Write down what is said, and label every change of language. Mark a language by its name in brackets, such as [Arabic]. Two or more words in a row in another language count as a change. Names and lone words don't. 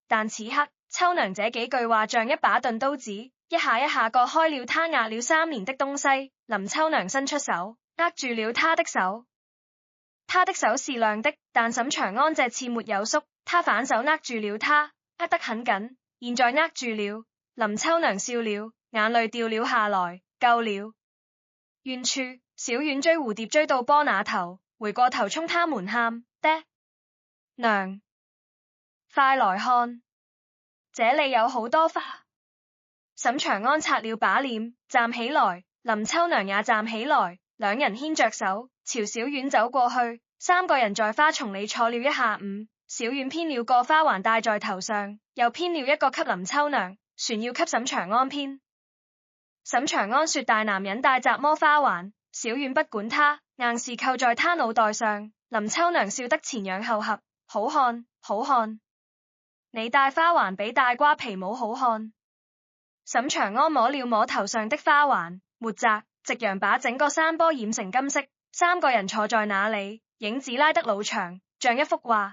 [Chinese] 但此刻秋娘這幾句話像一把鈍刀子，一下一下割開了他壓了3年的東西。林秋娘伸出手握住了他的手，他的手是涼的，但沈長安這次沒有縮，他反手握住了他，握得很緊，現在握住了。林秋娘笑了，眼淚掉了下來，夠了。遠處小遠追蝴蝶追到坡那頭，回過頭衝他們喊，爹娘快來看，這裏有好多花。沈長安擦了把臉，站起來，林秋娘也站起來，兩人牽着手朝小院走過去。3個人在花叢裡坐了一下午，小院編了個花環戴在頭上，又編了一個給林秋娘，旋要給沈長安編。沈長安說大男人戴怎麼花環，小院不管他，硬是扣在他腦袋上。林秋娘笑得前仰後合，好看好看，你戴花環比戴瓜皮帽好看。沈長安摸了摸頭上的花環，沒摘，夕陽把整個山坡染成金色。3個人坐在那裡，影子拉得老長，像一幅畫。